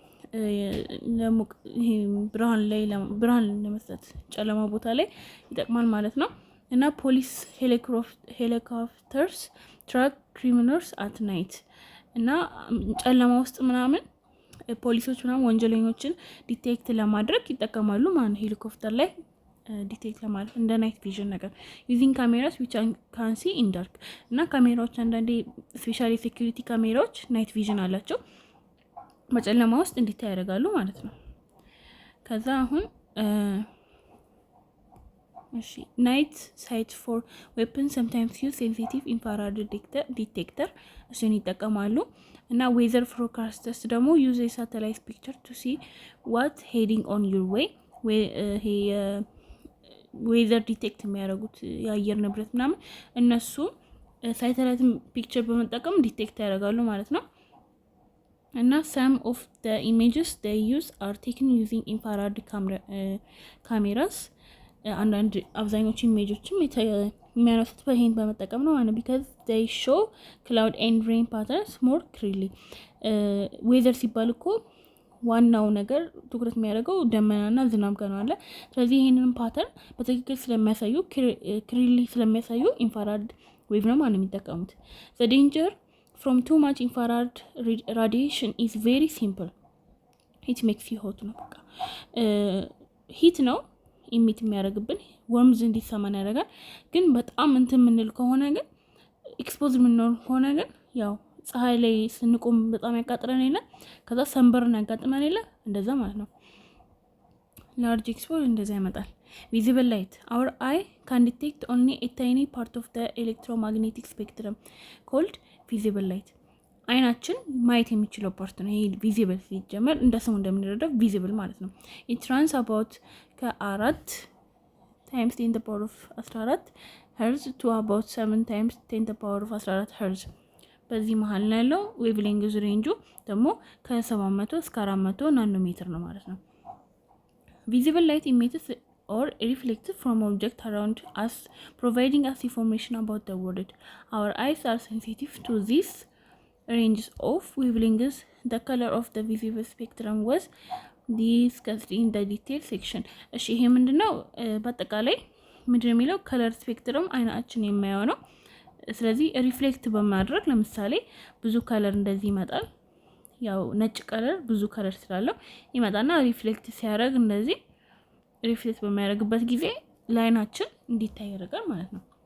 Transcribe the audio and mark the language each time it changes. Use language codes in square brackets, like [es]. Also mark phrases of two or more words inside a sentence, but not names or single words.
[am] ብርሃን ለመስጠት ጨለማ ቦታ ላይ ይጠቅማል ማለት ነው። እና [en] police helicopters track criminals at [am] ናይት እና ጨለማ ውስጥ ምናምን ፖሊሶች ምናምን ወንጀለኞችን ዲቴክት ለማድረግ ይጠቀማሉ ማለት ሄሊኮፕተር ላይ ዲቴክት ለማድረግ እንደ [en] night vision [am] ነገር [en] using cameras which can see in dark [am] እና ካሜራዎች አንዳንዴ [en] specially security cameras night vision [am] አላቸው በጨለማ ውስጥ እንዲታይ ያደርጋሉ ማለት ነው። ከዛ አሁን [en] እሺ night sight for weapon sometimes use sensitive infrared detector [am] እሱን ይጠቀማሉ። እና [en] weather forecasters ደግሞ use a satellite picture to see what heading on your way weather detect [am] የሚያደርጉት የአየር ንብረት ምናምን እነሱ [en] satellite picture [am] በመጠቀም ዲቴክት ያደርጋሉ ማለት ነው። እና [en] some of the images they use are taken using infrared cameras [am] አንዳንድ አብዛኞቹ ኢሜጆችም የሚያነሱት በይሄን በመጠቀም ነው ማለት because [en] they show cloud and rain patterns more clearly [am] ዌዘር ሲባል እኮ ዋናው ነገር ትኩረት የሚያደርገው ደመናና ዝናብ ጋር ነው አለ። ስለዚህ ይሄንን ፓተርን በትክክል ስለሚያሳዩ ክሊርሊ ስለሚያሳዩ [en] infrared wave [am] ነው ማለት የሚጠቀሙት። [en] the danger from too much infrared radiation is very simple it makes you hot [am] ነው በቃ ሂት ነው ኢሚት የሚያደርግብን ወርምዝ እንዲሰማን ያደርጋል። ግን በጣም እንትን የምንል ከሆነ ግን ኤክስፖዝ የምንሆን ከሆነ ግን ያው ፀሐይ ላይ ስንቆም በጣም ያቃጥረን የለ ከዛ ሰንበርን ያጋጥመን የለ እንደዛ ማለት ነው። [en] large expose [am] እንደዛ ይመጣል። [en] visible light our eye can detect only a tiny part of the electromagnetic spectrum called visible light [am] አይናችን ማየት የሚችለው ፓርት ነው ይሄ ቪዚብል ሲጀመር እንደ ስሙ እንደምንረዳው ቪዚብል ማለት ነው። [en] it runs about ከ4 times 10 to the power of 14 hertz to about 7 times 10 to the power of 14 hertz [am] በዚህ መሃል ላይ ያለው [en] ዌቭሌንግዝ [am] ሬንጁ ደግሞ ከ700 እስከ 400 ናኖሜትር ነው ማለት ነው። [en] visible light emits or reflected from object around us providing us information about the world our eyes are sensitive to this ranges of wavelengths the color of the visible spectrum was discussed in the detail section [am] እሺ ይሄ ምንድነው በአጠቃላይ ምንድነው የሚለው [en] color spectrum [am] አይናችን የሚያየው ነው። ስለዚህ ሪፍሌክት በማድረግ ለምሳሌ ብዙ ከለር እንደዚህ ይመጣል ያው ነጭ ከለር ብዙ ከለር ስላለው ይመጣና ሪፍሌክት ሲያደርግ እንደዚህ ሪፍሌክት በሚያደርግበት ጊዜ ላይናችን እንዲታይ ያደርጋል ማለት ነው።